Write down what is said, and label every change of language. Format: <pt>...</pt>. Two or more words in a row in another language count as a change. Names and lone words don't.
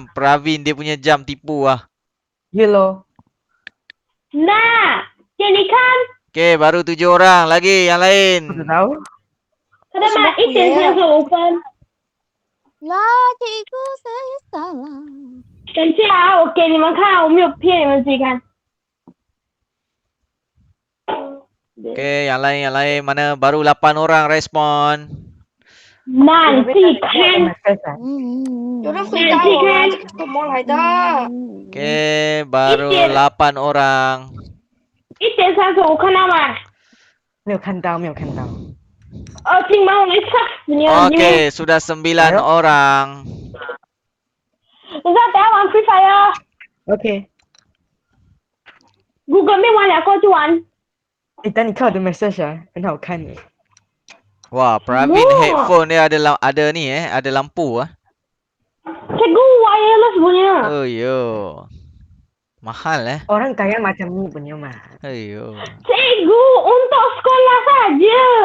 <ms>Pravin dia punya jam tipu lah. Ya lo. Nah, jadi kan, Okey, baru 7 orang lagi yang lain. Aku tahu.</ms> <zh>他的嘛1:45。</zh> <ms>Lah, cikgu saya salah.</ms> <zh>等一下啊，我给你们看，我没有骗你们，自己看。</zh> <ms>Okey, yang lain mana baru 8 orang respon.</ms> <zh>Nanti 看，有人回答我啊，这个怎么来的？</zh> <ms>Okey, baru 8 orang.</ms> <zh>1:35，看到吗？没有看到，没有看到。请帮我们吓死你了！你们</zh> <ms>Okey, sudah 9 orang.</ms> <zh>你知道等下玩 Free Fire， OK， Google 没玩了过去玩。等你看我的 message 啊，很好看的。</zh> <ms>Wah, Pravin Wah. headphone dia ada ni ada lampu ah. Cikgu wireless punya. Oh yo. Mahal Orang kaya macam ni punya mah. Ayo. Cikgu untuk sekolah saja.</ms>